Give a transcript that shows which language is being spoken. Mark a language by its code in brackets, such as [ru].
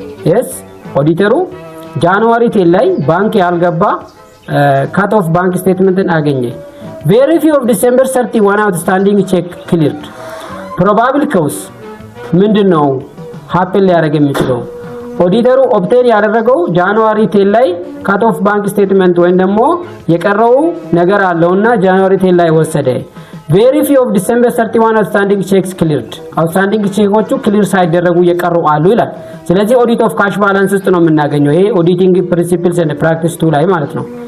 [en] yes [am] ኦዲተሩ ጃንዋሪ 10 ላይ ባንክ ያልገባ [en] cut off bank statement [am] አገኘ። [en] very few of December 31 outstanding check cleared. probable cause [am] ምንድነው happen ሊያደርግ የሚችለው? ኦዲተሩ ኦብቴን ያደረገው ጃንዋሪ 10 ላይ ካት ኦፍ ባንክ ስቴትመንት ወይም ደግሞ የቀረው ነገር አለውና ጃንዋሪ 10 ላይ ወሰደ። [en] very few of December 31 outstanding checks cleared [am] outstanding ቼኮቹ ክሊር ሳይደረጉ የቀሩ አሉ ይላል። ስለዚህ ኦዲት ኦፍ ካሽ ባላንስ ውስጥ ነው የምናገኘው ይሄ ኦዲቲንግ ፕሪንሲፕልስ ኤንድ ፕራክቲስ 2 ላይ ማለት ነው።